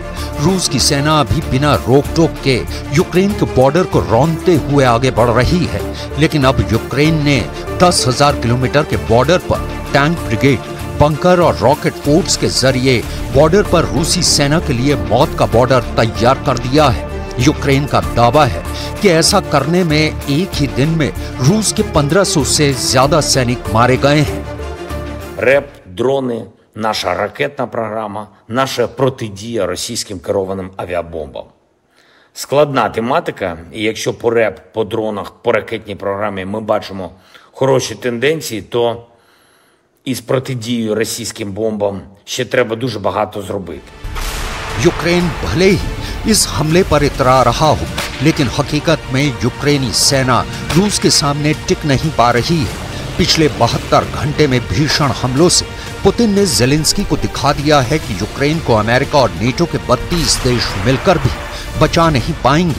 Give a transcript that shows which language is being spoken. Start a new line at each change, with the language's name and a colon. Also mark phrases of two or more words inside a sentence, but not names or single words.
Hindi: रूस की सेना अभी बिना रोक टोक के यूक्रेन के बॉर्डर को रौंदते हुए आगे बढ़ रही है, लेकिन अब यूक्रेन ने 10,000 किलोमीटर के बॉर्डर पर टैंक ब्रिगेड, बंकर और रॉकेट फोर्स के जरिए बॉर्डर पर रूसी सेना के लिए मौत का बॉर्डर तैयार कर दिया है। यूक्रेन का दावा है कि ऐसा करने में एक ही दिन में रूस के 1500 से ज्यादा सैनिक मारे गए हैं।
Ukrainian: РЕП, дрони, наша ракетна програма, наша протидія російським керованим авіабомбам. Складна тематика, і якщо по РЕП, по дронах, по ракетній програмі ми бачимо хороші тенденції, то із протидією російським бомбам ще треба дуже багато зробити.
Hindi: यूक्रेन भले ही इस हमले पर इतरा रहा हो, लेकिन हकीकत में यूक्रेनी सेना रूस के सामने टिक नहीं पा रही है। पिछले 72 घंटे में भीषण हमलों से पुतिन ने जेलेंस्की को दिखा दिया है कि यूक्रेन को अमेरिका और नेटो के 32 देश मिलकर भी बचा नहीं पाएंगे।